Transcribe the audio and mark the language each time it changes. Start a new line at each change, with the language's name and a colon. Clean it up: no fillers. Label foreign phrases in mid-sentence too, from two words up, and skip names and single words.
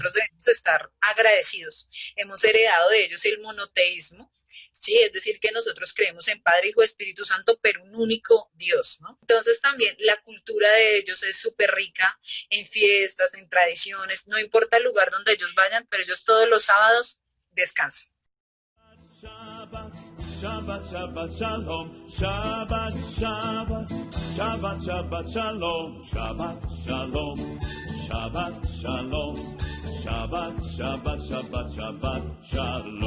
Spanish: nosotros debemos estar agradecidos. Hemos heredado de ellos el monoteísmo, ¿sí? Es decir, que nosotros creemos en Padre, Hijo, Espíritu Santo, pero un único Dios, ¿no? Entonces también la cultura de ellos es súper rica en fiestas, en tradiciones, no importa el lugar donde ellos vayan, pero ellos todos los sábados descansan.
Hebrew: שבת, שבת, שבת, שלום, שבת, שבת, שבת, שבת, שלום, שבת, שלום, שבת, שלום, שבת, שבת, שבת, שבת, שלום.